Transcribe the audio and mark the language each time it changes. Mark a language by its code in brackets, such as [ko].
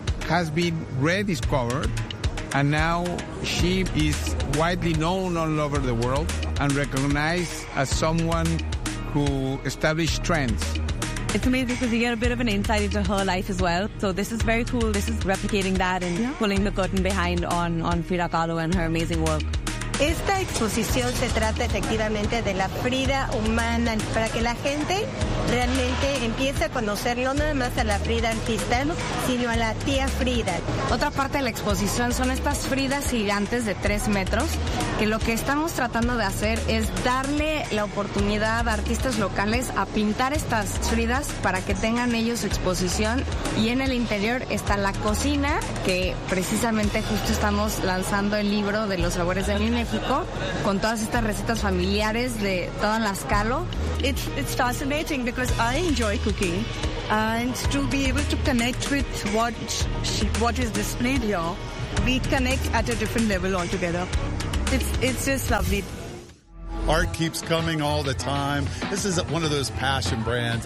[en] has been rediscovered, and now she is widely known all over the world and recognized as someone who established trends. It's amazing because you get a bit of an insight into her life as well. So this is very cool. This is replicating that and pulling the curtain behind on Frida Kahlo and her amazing work. [es] Esta exposición se trata efectivamente de la Frida humana para que la gente realmente empiece a conocer no nada más a la Frida artista, sino a la tía Frida. Otra parte de la exposición son estas Fridas gigantes de 3 metros, que lo que estamos tratando de hacer es darle la oportunidad a artistas locales a pintar estas Fridas para que tengan ellos exposición. Y en el interior está la cocina, que precisamente justo estamos lanzando el libro de los sabores de Mimi. México, con todas estas recetas familiares de todas las Kahlo. [en] It's fascinating because I enjoy cooking, and to be able to connect with what is displayed here, we connect at a different level altogether. It's just lovely. Art keeps coming all the time. This is one of those passion brands.